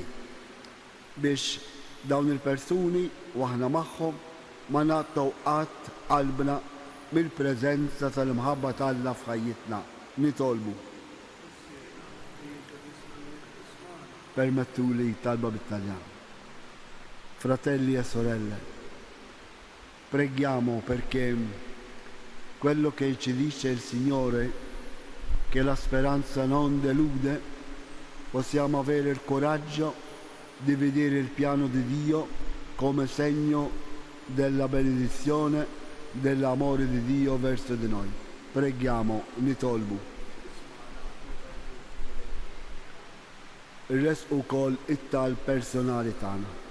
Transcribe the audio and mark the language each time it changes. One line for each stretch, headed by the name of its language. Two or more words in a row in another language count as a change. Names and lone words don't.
Maltese: Biex dawn il-persuni u aħna magħhom ma nagħtaw qatt qalbna mill-preżenza tal-imħabba tagħna f'ħajjitna nitolbu. Permettuli talba bit-Taljan.
Italian: Fratelli e sorelle, preghiamo perché quello che ci dice il Signore, che la speranza non delude, possiamo avere il coraggio di vedere il piano di Dio come segno della benedizione, dell'amore di Dio verso di noi. Preghiamo,
Maltese: nitolbu. Il-res u kol it-tal personali tagħna.